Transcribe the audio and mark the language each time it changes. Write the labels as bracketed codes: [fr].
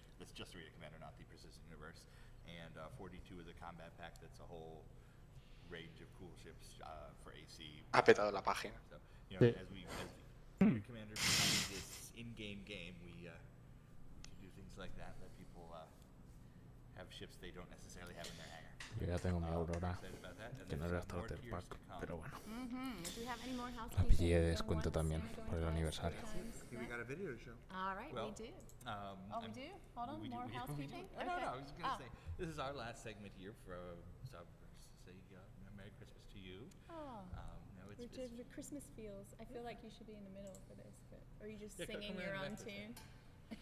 [en] That's just Arena Commander, not the Persistent Universe. And 42 is a combat pack that's a whole range of cool ships for AC. [es] Ha petado la página. [en] So, as Arena Commander becomes this in-game game, we can do things like that, let people have ships they don't necessarily have in their hangar. [es] Yo ya tengo mi Aurora, que no era starter pack, pero bueno. La pillé de descuento también por el aniversario. [en] We got a video to show. All right, we do. We do? Hold on, more housekeeping? No, I was going to say, this is our last segment here for so say Merry Christmas to you. The Christmas feels. I feel like you should be in the middle for this, but are you just Yeah, singing come your around back